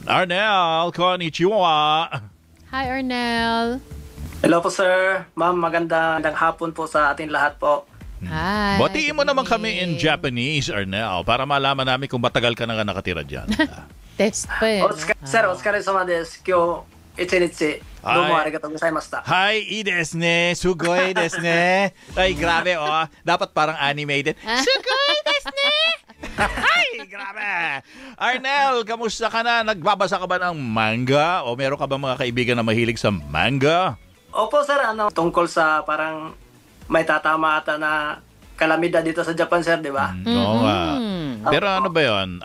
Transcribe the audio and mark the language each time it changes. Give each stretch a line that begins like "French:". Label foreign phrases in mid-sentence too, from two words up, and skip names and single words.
Filipino: Arnel, konnichiwa! Hi, Arnel. Hello po, sir. Ma'am, magandang hapon po sa ating lahat po. Hi. Batiin mo naman kami
English: in Japanese,
Filipino: Arnel, para malaman namin kung matagal ka na nakatira dyan. Test pa eh. Sir,
Japanese: お疲れ様です. 今日、一日。どうもありがとうございました. はい、いいですね。すごいですね.
Filipino: Ay, grabe, Dapat parang animated.
Japanese: すごいですね.
Filipino: Ay, grabe. Arnel, kamusta ka na? Nagbabasa ka ba ng manga? O meron ka ba mga kaibigan na mahilig sa manga? Opo, sir. Tungkol sa parang may tatama ata na kalamidad dito sa Japan, sir, di ba? Oo nga. Pero ano ba yun?